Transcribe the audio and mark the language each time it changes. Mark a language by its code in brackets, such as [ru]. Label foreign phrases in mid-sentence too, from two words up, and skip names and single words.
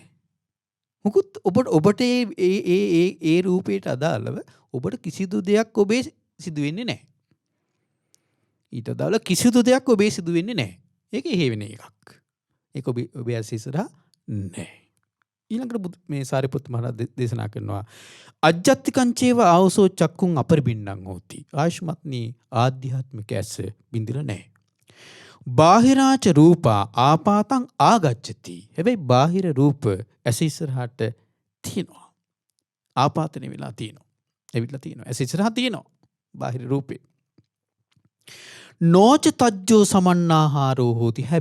[si] මොකුත් ඔබට ඒ රූපයට අදාළව ඔබට කිසිදු දෙයක් ඔබේ සිදු වෙන්නේ නැහැ. ඊට අදාළ කිසිදු දෙයක් ඔබේ සිදු වෙන්නේ නැහැ. ඒක හේවෙන එකක්. ඒක ඔබේ ඇස ඉස්සරහා නැහැ. ඊළඟට මේ සාරිපුත්ත මහ රහතන් දේශනා කරනවා [pi] අජ්ජත්තිකංචේව ආවසෝ චක්කුං අපරිබින්නං හෝති. [si] ආයුෂ්මත්නි ආධ්‍යාත්මික ඇස බින්දිලා නැහැ. [pi] බාහිරාච රූපා ආපාතං ආගච්ඡති. [si] හැබැයි බාහිර රූප ඇස ඉස්සරහට තියෙනවා. ආපාතනෙ වෙලා තියෙනවා. එවිලා තියෙනවා. ඇස ඉස්සරහා තියෙනවා. බාහිර රූපේ. [pi] නෝච තජ්ජෝ සමන්නාහාරෝ හෝති.